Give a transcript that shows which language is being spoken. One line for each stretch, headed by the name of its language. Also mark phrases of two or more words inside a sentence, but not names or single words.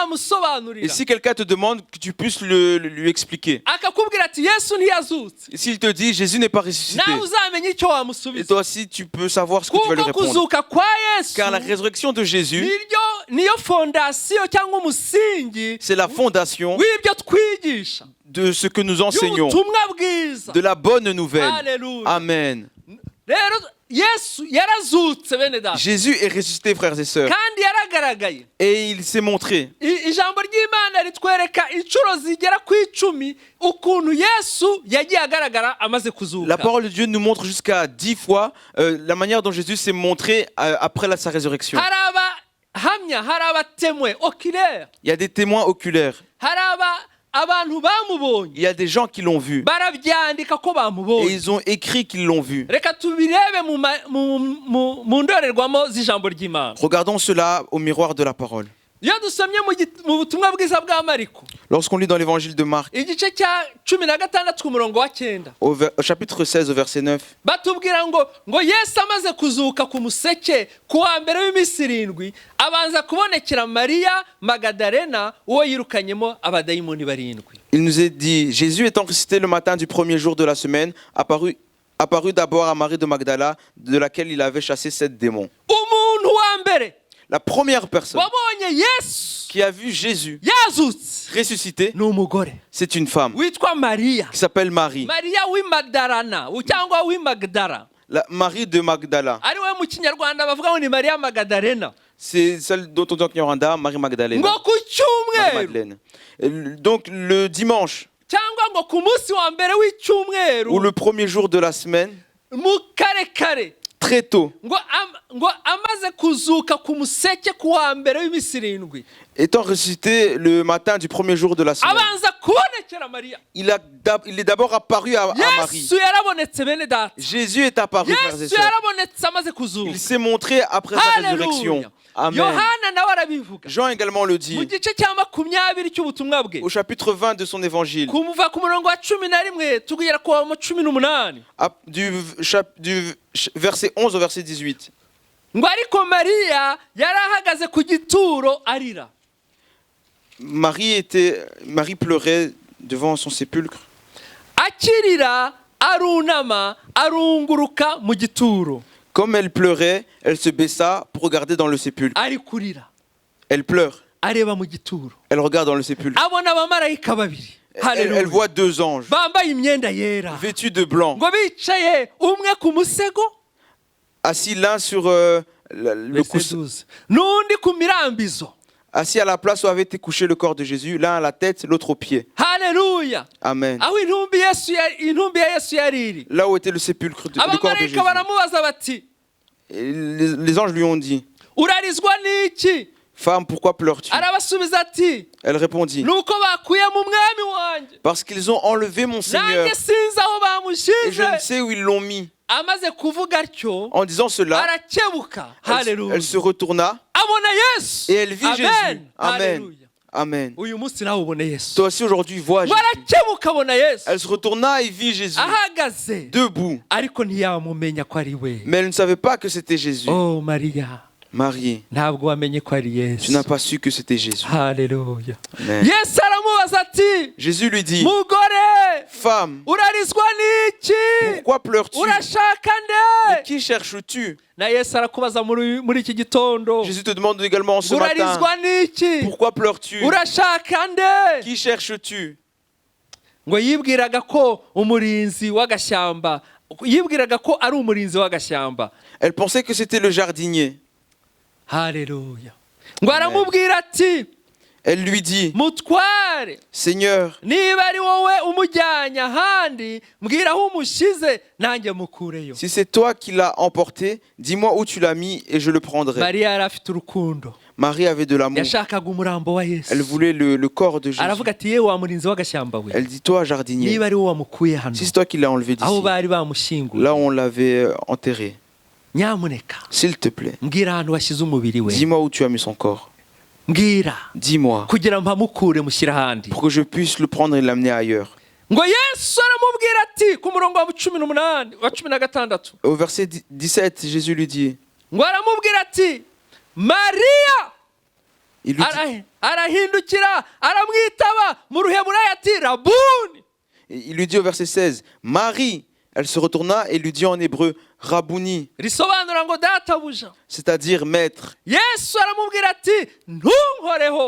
Kinyarwanda: wamusobanurira
French: si quelqu'un te demande, que tu puisses lui expliquer.
Kinyarwanda: akakubwira ati yesu ntiyazutse
French: Et s'il te dit Jésus n'est pas ressuscité,
Kinyarwanda: nawe uzamenye icyo
French: et
Kinyarwanda: wamusubiza
French: toi aussi tu peux savoir ce que tu vas lui
Kinyarwanda: kuko
French: répondre.
Kinyarwanda: kuzuka kwa yesu
French: Car la résurrection de Jésus,
Kinyarwanda: niyo fondasiyo cyangwa umusingi
French: c'est la fondation
Kinyarwanda: w'ibyo twigisha
French: de ce que nous enseignons,
Kinyarwanda: y'ubutumwa bwiza.
French: de la bonne nouvelle.
Kinyarwanda: Haleluya. Amen. rero yesu yarazutse bene data
French: Jésus est ressuscité, frères et sœurs,
Kinyarwanda: kandi yaragaragaye.
French: et il s'est montré.
Kinyarwanda: Ijambo ry'Imana ritwereka inshuro zigera ku 10 ukuntu yesu yagiye agaragara amaze
French: La
Kinyarwanda: kuzuka.
French: parole de Dieu nous montre jusqu'à 10 fois la manière dont Jésus s'est montré après sa résurrection.
Kinyarwanda: hari abahamya, hari abatemwe oculaire,
French: Il y a des témoins oculaires.
Kinyarwanda: hari abantu bamubonye
French: Il y a des gens qui l'ont vu.
Kinyarwanda: barabyandika ko
French: Et
Kinyarwanda: bamubonye.
French: ils ont écrit qu'ils l'ont vu.
Kinyarwanda: Reka tubirebe mu ndorerwamo z'ijambo ry'Imana.
French: Regardons cela au miroir de la parole.
Kinyarwanda: Iyo dusomye mu butumwa bwiza bwa Mariko
French: Lorsqu'on lit dans l'évangile de Marc,
Kinyarwanda: igice cya 16 ku murongo wa 9
French: au chapitre 16, au verset 9,
Kinyarwanda: batubwira ngo Yesu amaze kuzuka ku museke ku wa mbere w'iminsi 7 abanza kubonekera Mariya Magadalena uwo yirukanyemo abadayimoni 7.
French: il nous est dit, Jésus étant ressuscité le matin du premier jour de la semaine, apparut d'abord à Marie de Magdala, de laquelle il avait chassé 7 démons.
Kinyarwanda: Umuntu wa mbere
French: La première personne
Kinyarwanda: wabonye Yesu
French: qui a vu Jésus
Kinyarwanda: yazutse
French: ressuscité,
Kinyarwanda: ni umugore
French: c'est une femme
Kinyarwanda: witwa Mariya.
French: qui s'appelle Marie,
Kinyarwanda: Mariya w'Imagdalena cyangwa w'Imagdala,
French: la Marie de Magdala.
Kinyarwanda: ari we mu Kinyarwanda bavuga ngo ni Mariya Magadalena.
French: C'est celle dont on dit en Kinyarwanda, Marie Magdalena.
Kinyarwanda: Ngo ku
French: Marie
Kinyarwanda: cyumweru
French: Madeleine. Donc le dimanche,
Kinyarwanda: cyangwa ngo ku munsi wa mbere w'icyumweru
French: ou le premier jour de la semaine,
Kinyarwanda: mu kare
French: très tôt,
Kinyarwanda: ngo amaze kuzuka ku museke ku wa mbere w'iminsi 7
French: étant ressuscité le matin du premier jour de la semaine,
Kinyarwanda: abanza kubonekera Mariya.
French: il est d'abord apparu à Marie.
Kinyarwanda: Yesu yarabonetse bene data.
French: Jésus est apparu, frères et
Kinyarwanda: Yesu
French: sœurs.
Kinyarwanda: yarabonetse amaze kuzuka.
French: Il s'est montré après sa résurrection.
Kinyarwanda: Haleluya. Amen. Yohana nawe arabivuga
French: Jean également le
Kinyarwanda: mu
French: dit
Kinyarwanda: gice cya 20 cy'ubutumwa bwe
French: au chapitre 20 de son évangile,
Kinyarwanda: kumuva ku murongo wa 11 tugera ku wa 18
French: du verset 11 au verset 18.
Kinyarwanda: ngo ariko Mariya yari ahagaze ku gituro arira.
French: Marie pleurait devant son sépulcre.
Kinyarwanda: Akirira arunama arunguruka mu gituro.
French: Comme elle pleurait, elle se baissa pour regarder dans le sépulcre.
Kinyarwanda: Ari kurira
French: Elle pleure,
Kinyarwanda: areba mu gituro,
French: elle regarde dans le sépulcre.
Kinyarwanda: abona abamarayika 2.
French: Elle Haleluya. voit 2 anges
Kinyarwanda: Bambaye imyenda yera
French: vêtus de blanc,
Kinyarwanda: ngo bicaye umwe ku musego
French: assis l'un sur le coussin,
Kinyarwanda: n'undi ku mirambizo.
French: assis à la place où avait été couché le corps de Jésus, l'un à la tête, l'autre aux pieds. Haleluya. Amen.
Kinyarwanda: aho intumbi ya Yesu yari iri,
French: Là où était le sépulcre, le corps de
Kinyarwanda: abamarayika
French: Jésus.
Kinyarwanda: baramubaza bati
French: Et les anges lui ont dit,
Kinyarwanda: urarizwa n'iki?
French: femme, pourquoi pleures-tu?
Kinyarwanda: Arabasubiza ati
French: Elle répondit,
Kinyarwanda: nuko bakuye mu mwami wanjye
French: parce qu'ils ont enlevé mon Seigneur
Kinyarwanda: nanjye sinzi aho
French: et je ne
Kinyarwanda: bamushize.
French: sais où ils l'ont mis.
Kinyarwanda: Amaze kuvuga atyo
French: En disant cela,
Kinyarwanda: arakebuka.
French: elle Haleluya. se retourna
Kinyarwanda: Abona Yesu
French: et elle vit Jésus. Amen. Amen. Haleluya. Amen.
Kinyarwanda: uyu munsi nawe ubone Yesu.
French: Toi aussi aujourd'hui, vois
Kinyarwanda: ngo
French: Jésus.
Kinyarwanda: arakebuka abona Yesu
French: Elle se retourna et vit Jésus
Kinyarwanda: ahagaze,
French: debout.
Kinyarwanda: ariko ntiyamumenya ko ari we.
French: Mais elle ne savait pas que c'était Jésus.
Kinyarwanda: Oh Mariya,
French: Marie,
Kinyarwanda: ntabwo wamenye ko ari
French: tu
Kinyarwanda: Yesu.
French: n'as pas su que c'était Jésus. Haleluya. Amen.
Kinyarwanda: Yesu aramubaza ati
French: Jésus lui dit,
Kinyarwanda: mugore
French: femme,
Kinyarwanda: urarizwa n'iki?
French: pourquoi pleures-tu?
Kinyarwanda: Urashaka
French: Mais
Kinyarwanda: nde?
French: qui cherches-tu?
Kinyarwanda: Na Yesu arakubaza muri iki gitondo,
French: Jésus te demande également ce matin,
Kinyarwanda: urarizwa n'iki?
French: pourquoi pleures-tu?
Kinyarwanda: Urashaka nde?
French: Qui cherches-tu?
Kinyarwanda: Ngo yibwiraga ko umurinzi w'agashyamba, yibwiraga ko ari umurinzi w'agashyamba.
French: Elle pensait que c'était le jardinier.
Kinyarwanda: Haleluya. Ngo aramubwira ati
French: Elle lui dit,
Kinyarwanda: mutware,
French: Seigneur,
Kinyarwanda: niba ari wowe umujyanye ahandi mbwira aho umushyize nanjye mukureyo.
French: si c'est toi qui l'as emporté, dis-moi où tu l'as mis et je le prendrai.
Kinyarwanda: Mariya yari afite urukundo,
French: Marie avait de l'amour.
Kinyarwanda: yashakaga umurambo wa Yesu.
French: Elle voulait le corps de Jésus.
Kinyarwanda: Aravuga ati yewe wa murinzi w'agashyamba we,
French: Elle dit, toi, jardinier,
Kinyarwanda: niba ari wowe wamukuye hano
French: si c'est toi qui l'as enlevé
Kinyarwanda: aho
French: d'ici,
Kinyarwanda: bari bamushyinguye,
French: là où on l'avait enterré,
Kinyarwanda: nyamuneka
French: s'il te plaît,
Kinyarwanda: mbwira ahantu washyize umubiri we,
French: dis-moi où tu as mis son corps.
Kinyarwanda: mbwira
French: Dis-moi,
Kinyarwanda: kugira mpamukure mushyire ahandi.
French: pour que je puisse le prendre et l'amener ailleurs.
Kinyarwanda: ngo Yesu aramubwira ati ku murongo wa 18 wa 16
French: Au verset 17, Jésus lui dit,
Kinyarwanda: ngo aramubwira ati Mariya.
French: il lui dit,
Kinyarwanda: arahindukira aramwitaba mu ruheburayo ati Rabuni.
French: il lui dit au verset 16, Marie. Elle se retourna et lui dit en hébreu, Rabouni,
Kinyarwanda: risobanura ngo databuja.
French: c'est-à-dire maître.
Kinyarwanda: Yesu aramubwira ati ntunkoreho